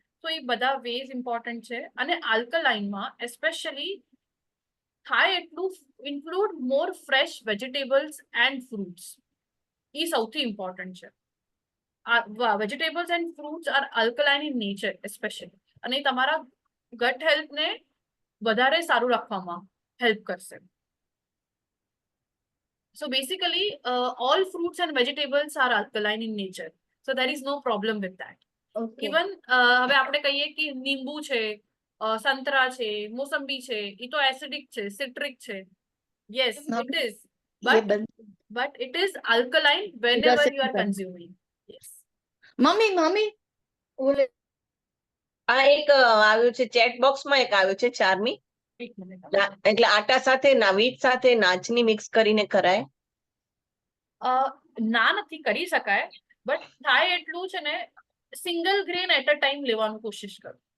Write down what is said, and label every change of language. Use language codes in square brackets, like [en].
[gu] તો એ બધા ways important છે. અને આલ્કલાઇનમાં એસ્પેશિયલી થાય એટલું [en] Include more fresh vegetables and fruits. [gu] એ સૌથી ઇમ્પોર્ટન્ટ છે. [en] vegetables and fruits are alkaline in nature especially, [gu] અને એ તમારા ગટ હેલ્થને વધારે સારું રાખવામાં હેલ્પ કરશે. [en] So basically, all fruits and vegetables are alkaline in nature. So there is no problem with that. Okay. [gu] Even હવે આપણે કહીએ કે લીંબુ છે, સંતરા છે, મોસંબી છે, એ તો એસિડિક છે, સિટ્રિક છે. [en] Yes, it is. But it is alkaline whenever you are consuming. Yes. [gu] Mummy આ એક આવ્યું છે ચેટ બોક્સમાં, એક આવ્યું છે ચાર્મી. એક મિનિટ. એટલે આટા સાથે વીટ સાથે નાચની મિક્સ કરીને કરાય. ના નથી કરી શકાય, બટ થાય એટલું છે ને single grain at a time લેવાનું કોશિશ કરો.